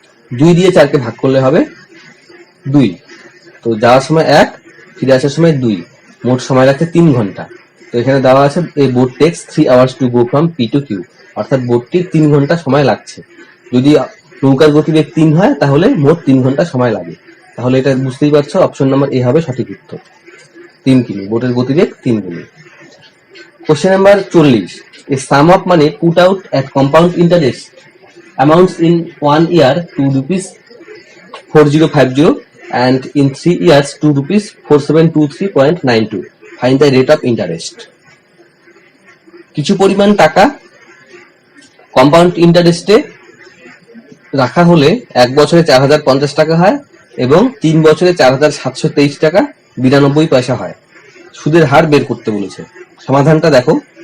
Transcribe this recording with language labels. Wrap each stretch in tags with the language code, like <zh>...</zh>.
<bn>2 দিয়ে 4কে ভাগ করলে হবে 2। তো যাওয়ার সময় 1, ফিরে আসার সময় 2, মোট সময় লাগছে 3 ঘন্টা। তো এখানে দেওয়া আছে এই boat text</bn> <en>3 hours to go from P to Q,</en> <bn>অর্থাৎ বোটটির 3 ঘন্টা সময় লাগছে। যদি নৌকার গতিবেগ 3 হয় তাহলে মোট 3 ঘন্টা সময় লাগে। তাহলে এটা বুঝতেই পারছো, অপশন নাম্বার এ হবে সঠিক উত্তর। 3 কিমি, বোটের গতিবেগ 3 কিমি।</bn> <en>Question number 40. A sum of money put out at compound interest amounts in 1 year to ₹4050 and in 3 years to ₹4723.92. Find the rate of interest.</en> <bn>কিছু পরিমাণ টাকা কম্পাউন্ড ইন্টারেস্টে রাখা হলে 1 বছরে 4050 টাকা হয় এবং 3 বছরে 4723 টাকা 92 পয়সা হয়। সুদের হার বের করতে বলেছে। সমাধানটা দেখো।</bn>